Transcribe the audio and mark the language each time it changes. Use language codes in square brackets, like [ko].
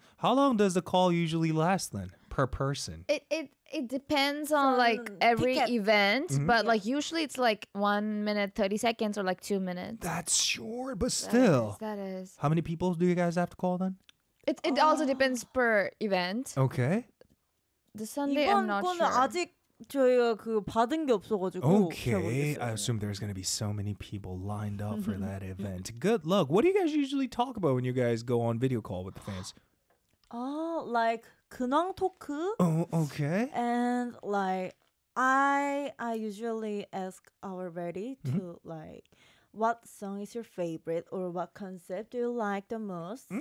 [en] How long does the call usually last then? Per person. It depends on like every ticket. Event, mm-hmm. but yeah. like usually it's like 1 minute, 30 seconds or like 2 minutes. That's short, but still. That is. How many people do you guys have to call then? It also depends per event. Okay. The Sunday, I'm not sure. [ko] 아직 저희가 그 받은 게 없어가지고. [en] Okay, I assume there's going to be so many people lined up for that event. Good luck. What do you guys usually talk about when you guys go on video call with the fans? Oh, like... [ko] 근황 토크. [en] Oh, okay. And like, I usually ask our ready to like, what song is your favorite or what concept do you like the most?